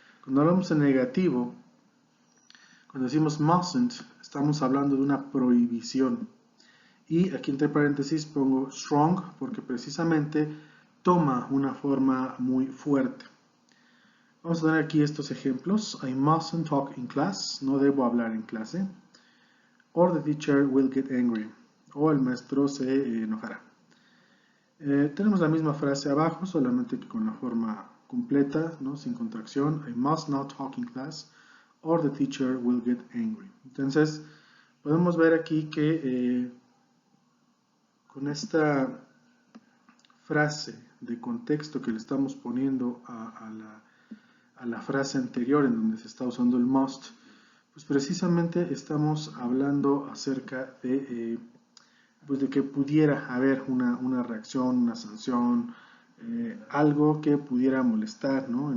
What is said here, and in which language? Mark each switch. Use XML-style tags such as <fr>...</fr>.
<es>Cuando hablamos en negativo, cuando decimos mustn't, estamos hablando de una prohibición. Y aquí entre paréntesis pongo strong porque precisamente toma una forma muy fuerte. Vamos a tener aquí estos ejemplos.</es> <en>I mustn't talk in class.</en> <es>No debo hablar en clase.</es> <en>Or the teacher will get angry.</en> <es>O el maestro se enojará. Tenemos la misma frase abajo, solamente que con la forma completa, ¿no? Sin contracción.</es> <en>I must not talk in class. Or the teacher will get angry.</en> <es>Entonces, podemos ver aquí que con esta frase de contexto que le estamos poniendo a la frase anterior en donde se está usando el must, pues precisamente estamos hablando acerca de, pues de que pudiera haber una reacción, una sanción, algo que pudiera molestar, ¿no?</es>